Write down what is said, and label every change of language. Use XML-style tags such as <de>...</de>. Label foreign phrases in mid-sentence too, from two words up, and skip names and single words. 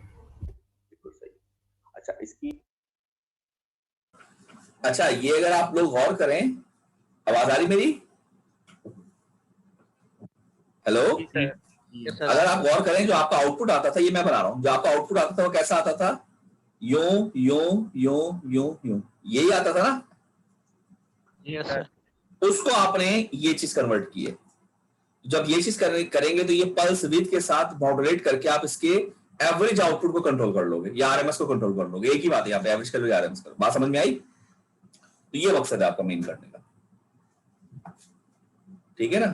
<hi>बिल्कुल सही। अच्छा इसकी, अच्छा ये अगर आप लोग गौर करें, आवाज आ रही मेरी? हेलो, जी सर।</hi> <en>Yes, sir.</en> <hi>अगर आप गौर करें जो आपका आउटपुट आता था, ये मैं बना रहा हूं, जो आपका आउटपुट आता था वो कैसा आता था, यो यो यो यो यो, यही आता था ना?</hi> <en>Yes, sir.</en> <hi>उसको आपने ये चीज कन्वर्ट की है। जब ये चीज करेंगे तो ये</hi> <en>pulse width</en> <hi>के साथ मॉडुलेट करके आप इसके</hi> <en>average output</en> <hi>को कंट्रोल कर लोगे या आरएमएस को कंट्रोल कर लोगे। एक ही बात है, यहाँ पे एवरेज कर लो या आरएमएस कर लो। बात समझ में आई? तो ये मकसद है आपका मेन करने का, ठीक है ना?</hi>